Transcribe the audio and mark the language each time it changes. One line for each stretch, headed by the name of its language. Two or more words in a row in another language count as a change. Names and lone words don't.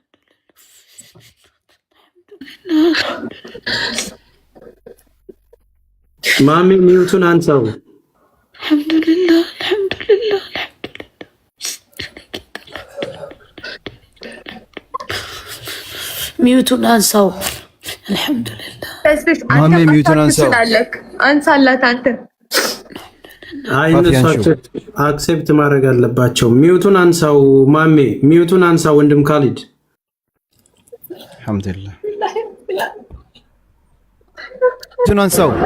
Amharic: ማሚ ሚውቱን አንሳው።
Arabic: الحمد لله الحمد لله
Amharic: ሚውቱን አንሳው።
Arabic: الحمد لله
Amharic: ማሚ ሚውቱን አንሳው። አንሳላት አንተ አይ እነሱ አክሴፕት ማድረግ አለባቸው። ሚውቱን አንሳው ማሜ፣ ሚውቱን አንሳው ወንድም ካሊድ። አልሐምዱሊላህ ሚውቱን አንሳው።